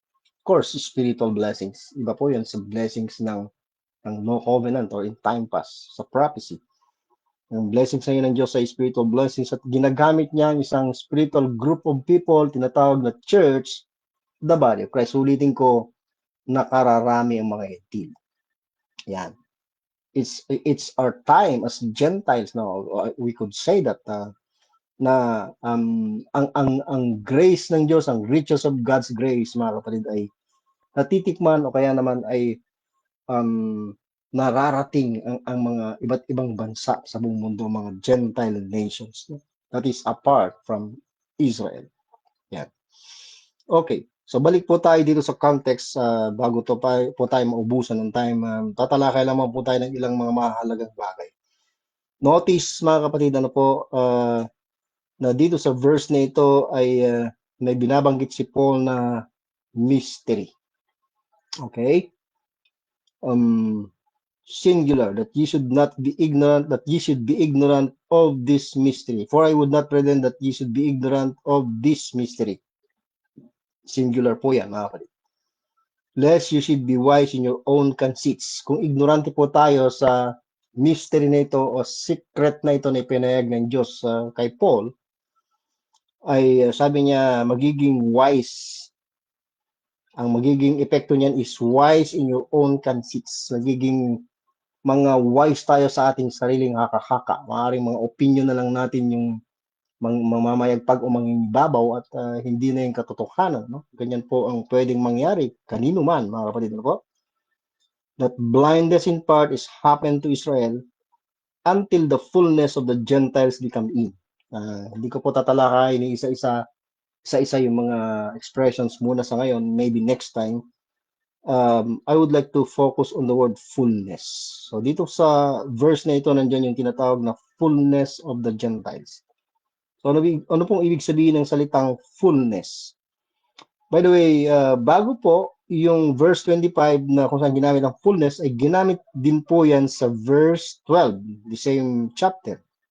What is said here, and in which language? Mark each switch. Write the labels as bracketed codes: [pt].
[en] Of course, spiritual blessings. [tl] Iba po yan sa blessings ng no covenant or in time past, sa prophecy. Ang blessings ngayon ng Diyos sa spiritual blessings at ginagamit niya ang isang spiritual group of people, tinatawag na church, the body of Christ. Ulitin ko, nakararami ang mga hentil. Yan. [en] It's our time as Gentiles now. We could say that [tl] na ang grace ng Diyos, ang riches of God's grace, mga kapatid, ay natitikman o kaya naman ay um, nararating ang mga iba't ibang bansa sa buong mundo, mga Gentile nations, no? [en] That is apart from Israel. Yan. Okay. [tl] So balik po tayo dito sa context bago to po tayo maubusan ng time. Tatalakay lamang po tayo ng ilang mga mahalagang bagay. Notice mga kapatid, ano po, na dito sa verse na ito ay may binabanggit si Paul na mystery. Okay? [en] Singular, that ye should not be ignorant, that ye should be ignorant of this mystery. For I would not pretend that ye should be ignorant of this mystery. Singular [tl] po yan, mga kapatid. [en] Lest you should be wise in your own conceits. [tl] Kung ignorante po tayo sa mystery na ito o secret na ito na ipinahayag ng Diyos kay Paul, ay sabi niya magiging wise. Ang magiging epekto niyan is [en] wise in your own conceits. [tl] Magiging mga wise tayo sa ating sariling haka-haka. Maaaring mga opinion na lang natin yung mamamayagpag o mangingibabaw at hindi na yung katotohanan. No? Ganyan po ang pwedeng mangyari kanino man, mga kapatid. No po? [en] That blindness in part is happened to Israel until the fullness of the Gentiles become in. [tl] Hindi ko po tatalakayin ni isa-isa yung mga expressions muna sa ngayon, [en] maybe next time. I would like to focus on the word fullness. [tl] So dito sa verse na ito, nandiyan yung tinatawag na fullness of the Gentiles. So ano pong ibig sabihin ng salitang fullness? [en] By the way, [tl] bago po yung verse 25 na kung saan ginamit ang fullness, ay ginamit din po yan sa verse 12, [en] the same chapter.